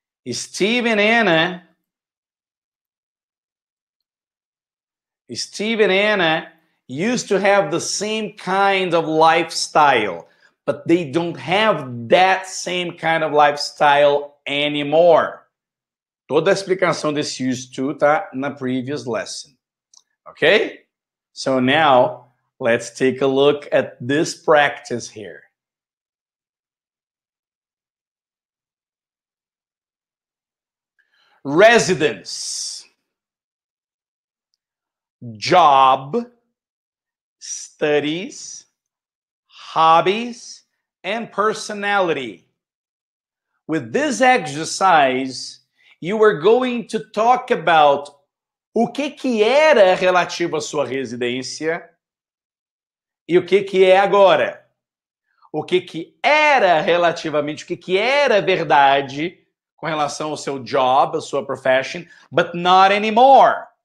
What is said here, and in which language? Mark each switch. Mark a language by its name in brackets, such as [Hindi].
[English] Steve and Anna used to have the same kind of lifestyle, but they don't have that same kind of lifestyle anymore. [Portuguese] Toda a explicação desse used to tá na [English] previous lesson. Okay? So now, let's take a look at this practice here. Residence, job, studies, hobbies, and personality. With this exercise, you are going to talk about [Portuguese] o que era relativo à sua residência e o que é agora. O que era relativamente, o que era verdade com relação ao seu job, a sua profession, [English] but not anymore.